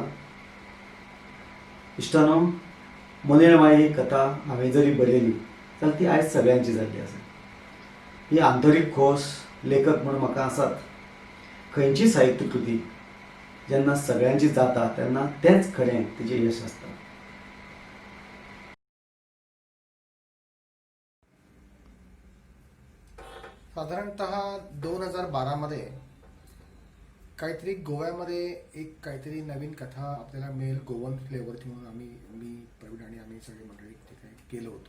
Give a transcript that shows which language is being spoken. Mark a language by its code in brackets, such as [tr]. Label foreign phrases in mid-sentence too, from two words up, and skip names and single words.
[kok] इश्टानो, मोनेळमाय ही कथा हांवें जरी बरयली जाल्यार ती आयज सगळ्यांची जाल्ली आसा. ही आंतरीक खोस लेखक म्हणून म्हाका आसात. खंयची साहित्य कृती जेन्ना सगळ्यांची जाता तेन्ना तेंच खरें तिचें यश आसता. [mr] साधारणतः 2012 मध्ये काहीतरी गोव्यामध्ये एक काहीतरी नवीन कथा आपल्याला मिळेल [en] Goan flavourchi [mr] म्हणून मी प्रवीण आणि आम्ही सगळे मंडळी तिथे गेलो होतो.